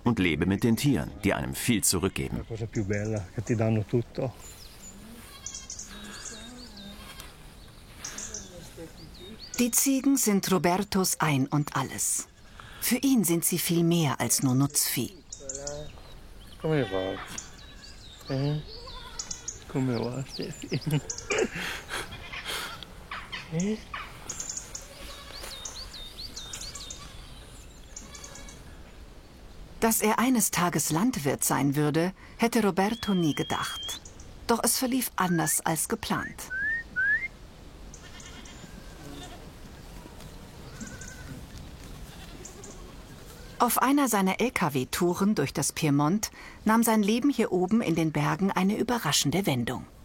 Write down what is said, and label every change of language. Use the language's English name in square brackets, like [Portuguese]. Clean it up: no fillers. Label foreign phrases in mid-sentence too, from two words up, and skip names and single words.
[German] und lebe mit den Tieren, die einem viel zurückgeben. Die Ziegen sind Robertos Ein und Alles. Für ihn sind sie viel mehr als nur Nutzvieh. [Italian] Come va? Come va, Steffi? [German] Dass er eines Tages Landwirt sein würde, hätte Roberto nie gedacht. Doch es verlief anders als geplant. Auf einer seiner LKW-Touren durch das Piemont nahm sein Leben hier oben in den Bergen eine überraschende Wendung.